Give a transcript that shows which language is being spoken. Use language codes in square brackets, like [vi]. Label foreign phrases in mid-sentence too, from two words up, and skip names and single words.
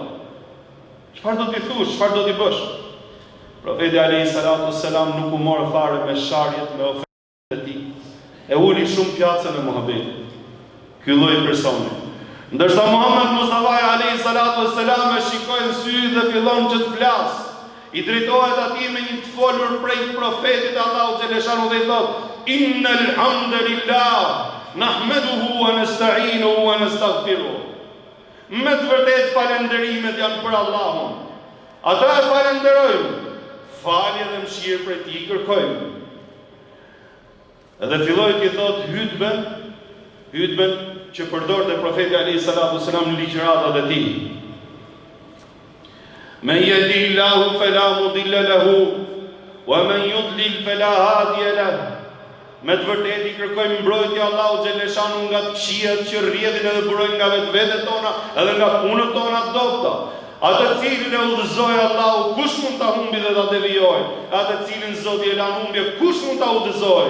[sq] Çfarë do t'i thush, çfarë do t'i bësh? Profeti [ar] عليه الصلاة والسلام [sq] nuk u mor fare me sharjet, me ofendat e tij. E uli shumë pjatën e muhabetit. ky lloj personi. Ndërsa Muhammed Mustafa [ar] عليه الصلاة والسلام [sq] e shikoi në sy dhe fillon që të flasë. I drejtohet atij me një të folur prej profetit [ar] الله جل شأنه [sq] dhe i thot: [ar] إن الحمد لله نحمده ونستعينه ونستغفره. [sq] Me të vërtet falenderimet janë për Allahun. Ata e falenderojmë, falje dhe mëshirë prej tij kërkojmë. Edhe filloi t'i thot hutben që përdorte profeti [ar] عليه الصلاة والسلام [sq] në ligjëratat e tij. [ar] من يهده الله فلا مضل له ومن يضلل فلا هادي له. [sq] Me të vërtetë i kërkojmë mbrojtje [ar] الله جل شأنه [sq] nga të këqijat që rrjedhin edhe burojnë nga vetvetet tona edhe nga punët tona të dobta. Atë cilin e udhëzoi Allahu, kush mund ta humbi dhe ta devijojë? Atë cilin Zoti e lan humbje, kush mund ta udhëzojë?